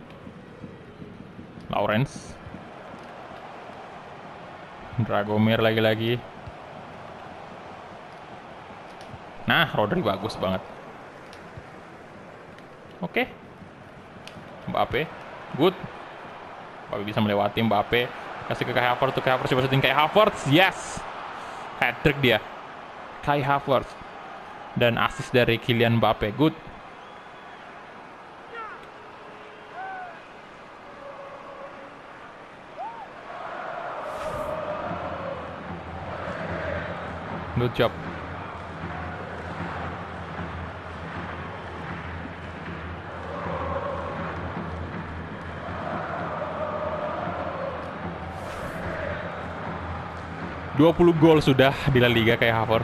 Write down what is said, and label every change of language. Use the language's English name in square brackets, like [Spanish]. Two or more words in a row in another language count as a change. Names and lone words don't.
[Indonesian] Lawrence. Dragomir lagi-lagi. Nah, Rodri bagus banget. Oke. Mbappe. Good. Mbappe bisa melewati Mbappe. Kasih ke Kai Havertz. Kai Havertz coba syuting. Kai Havertz. Yes. Hat-trick dia. Kai Havertz. Dan assist dari Kylian Mbappe. [English] Good. Good job. [Indonesian] ...20 gol sudah di La Liga kayak Havertz.